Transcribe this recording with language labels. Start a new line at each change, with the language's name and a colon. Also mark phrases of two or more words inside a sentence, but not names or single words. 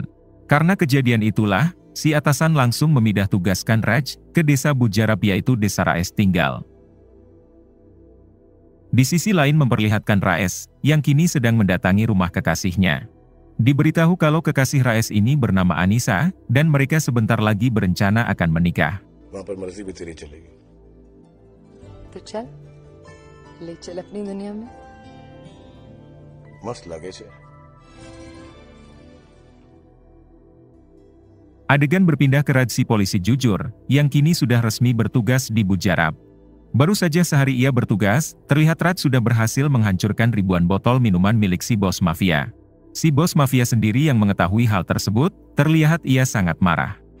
Indonesian: Karena kejadian itulah, si atasan langsung memindah tugaskan Raj ke desa Bujarap yaitu desa Raes tinggal. Di sisi lain memperlihatkan Raes, yang kini sedang mendatangi rumah kekasihnya. Diberitahu kalau kekasih Raes ini bernama Anissa, dan mereka sebentar lagi berencana akan menikah.
Hindi: वहां पर मर्जी भी तेरी चलेगी तो चल ले चल अपनी दुनिया में
Gujarati: મસ્ત લાગે છે
Indonesian: Adegan berpindah ke Raj si polisi jujur, yang kini sudah resmi bertugas di Bujarap. Baru saja sehari ia bertugas, terlihat Raj sudah berhasil menghancurkan ribuan botol minuman milik si bos mafia. Si bos mafia sendiri yang mengetahui hal tersebut, terlihat ia sangat marah.